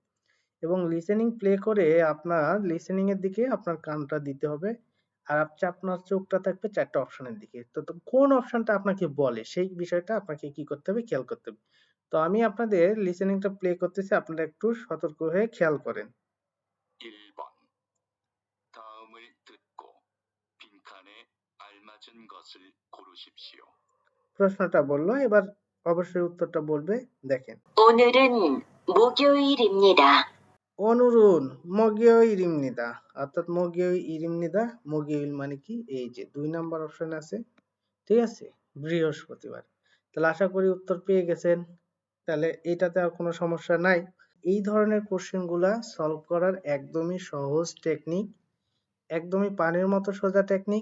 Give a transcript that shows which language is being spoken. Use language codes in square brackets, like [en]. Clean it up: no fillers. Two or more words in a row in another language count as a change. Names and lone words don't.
[bn] এবং [en] listening play [bn] করে আপনার লিসেনিং এর দিকে আপনার কানটা দিতে হবে। আর আপনার চোখটা থাকবে ৪ টা অপশনের দিকে। তো কোন অপশনটা আপনাকে বলে সেই বিষয়টা আপনাকে কি করতে হবে? খেয়াল করতে হবে। তো আমি আপনাদের লিসেনিংটা প্লে করতেছি। আপনারা একটু সতর্ক হয়ে খেয়াল করেন। [ko] 1번 다음을 듣고 빈칸에 알맞은 것을 고르십시오. [bn] প্রশ্নটা বলল, এবার অবশ্যই উত্তরটা বলবে। দেখেন। [ko] 오늘은 목요일입니다. 오늘은 목요일입니다 অর্থাৎ মগিয়ইরিমনিদা। [bn] মগিয়ইল মানে কি? এই যে ২ নাম্বার অপশন আছে। ঠিক আছে? বৃহস্পতিবার। তাহলে আশা করি উত্তর পেয়ে গেছেন। তাহলে এটাতে আর কোনো সমস্যা নাই। এই ধরনের কোশ্চেন গুলা সলভ করার একদমই সহজ টেকনিক, একদমই পানির মতো সোজা টেকনিক।